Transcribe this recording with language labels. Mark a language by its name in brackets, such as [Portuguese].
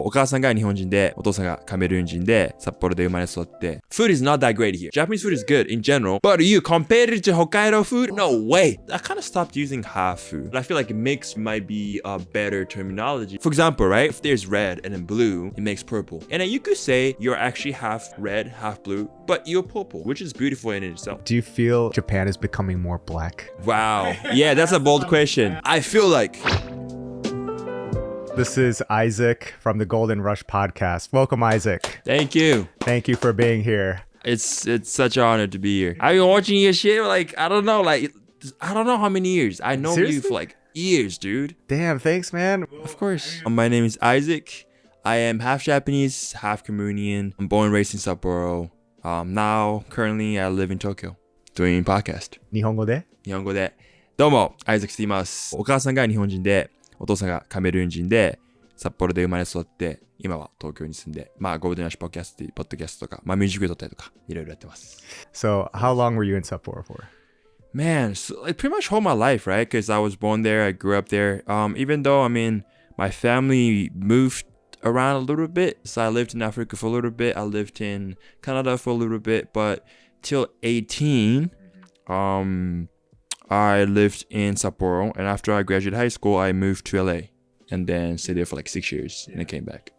[Japanese] お母さんが日本人で、お父さんがカメルーン人で、札幌で生まれ育って。 [English] Food is not that great here. Japanese food is good in general, but you compare it to Hokkaido food? No way. I kind of stopped using half food. I feel like mix might be a better terminology. For example, right? If there's red and then blue, it makes purple. And then you could say you're actually half red, half blue, but you're purple, which is beautiful in itself. Do you feel Japan is becoming more black? Wow. Yeah, that's a bold question. I feel like... This is Isaac from the GoldnRush Podcast. Welcome, Isaac. Thank you. Thank you for being here. It's such an honor to be here. I've been watching your shit I don't know how many years. I know you for years, dude. Damn, thanks, man. Of course. My name is Isaac. I am half Japanese, half Cameroonian. I'm born and raised in Sapporo. Now, currently, I live in Tokyo doing podcast. [Japanese] 日本語でどうも、アイザックと言います。お母さんが日本人で、お父さんがカメルーン人で、札幌で生まれ育って、今は東京に住んで、GoldnRush Podcast っていうポッドキャストとか、ミュージック撮ったりとか、いろいろやってます。 [English] So, how long were you in Sapporo for? Man, pretty much all my life, right? Because I was born there, I grew up there. Even though, my family moved around a little bit. So I lived in Africa for a little bit. I lived in Canada for a little bit. But till 18, I lived in Sapporo, and after I graduated high school, I moved to LA and then stayed there for 6 years and I came back.